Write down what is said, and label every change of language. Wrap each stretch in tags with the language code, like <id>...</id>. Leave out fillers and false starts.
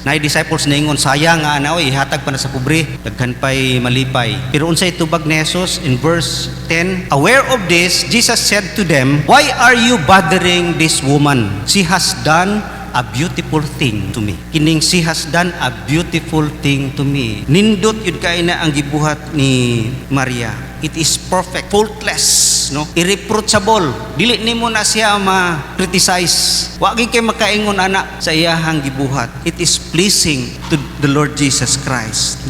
<ceb>Nay disciples ningon sayang nga ana oy ihatag pa na sa pobre daghan pay malipay. Pero unsay tubag ni Jesus</ceb> <en>in verse 10, aware of this, Jesus said to them, why are you bothering this woman? She has done a beautiful thing to me. Kining she has done a beautiful thing to me.</en> <ceb>Nindot yun kay na ang gibuhat ni Maria.</ceb> <en>It is perfect, faultless, no?</en> <ceb>Irreproachable. Dili nimo na siya ma-criticize. Wa gyud kay makaingon ana sa iyahang gibuhat.</ceb> <en>It is pleasing to the Lord Jesus Christ.</en>